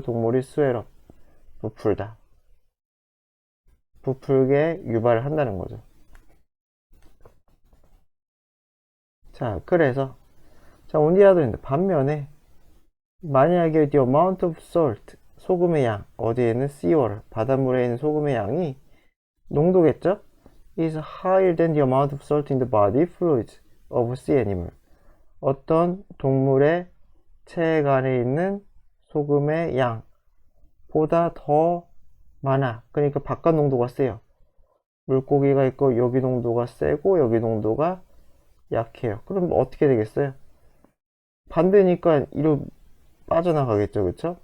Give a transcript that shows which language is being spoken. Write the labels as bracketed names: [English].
[Korean] 동물이 스웰업 부풀다. 부풀게 유발을 한다는 거죠. 자, 그래서 자, [English] on the other hand, [Korean] 반면에 만약에 [English] the amount of salt [Korean] 소금의 양 어디에는 seawater 바닷물에 있는 소금의 양이 농도겠죠? [English] is higher than the amount of salt in the body fluids of sea animal. [Korean] 어떤 동물의 체액 안에 있는 소금의 양보다 더 많아. 그러니까 바깥 농도가 세요. 물고기가 있고 여기 농도가 세고 여기 농도가 약해요. 그럼 어떻게 되겠어요? 반대니까 이로 빠져나가겠죠, 그쵸?